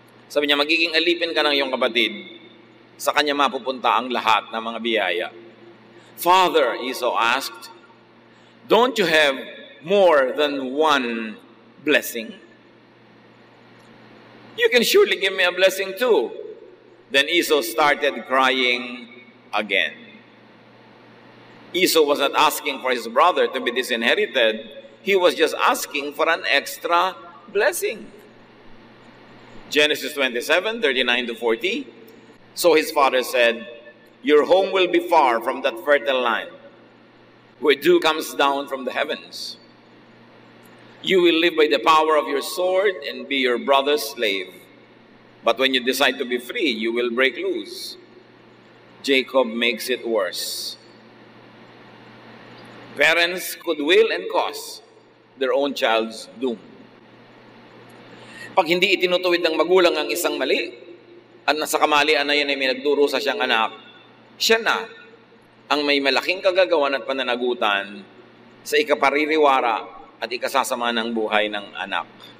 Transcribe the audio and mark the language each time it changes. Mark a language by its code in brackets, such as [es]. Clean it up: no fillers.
[tl] Sabi niya, magiging alipin ka ng iyong kapatid. Sa kanya mapupunta ang lahat ng mga biyaya. [en] "Father," Esau asked, "don't you have more than one blessing? You can surely give me a blessing too." Then Esau started crying again. Esau was not asking for his brother to be disinherited. He was just asking for an extra blessing. Genesis 27:39-40. So his father said, "Your home will be far from that fertile land, where dew comes down from the heavens. You will live by the power of your sword and be your brother's slave. But when you decide to be free, you will break loose." Jacob makes it worse. Parents could will and cause their own child's doom. [tl] Pag hindi itinutuwid ng magulang ang isang mali, at nasa kamalian na yun ay may nagdurusa siyang anak, siya na ang may malaking kagagawan at pananagutan sa ikapaririwara at ikasasama ng buhay ng anak.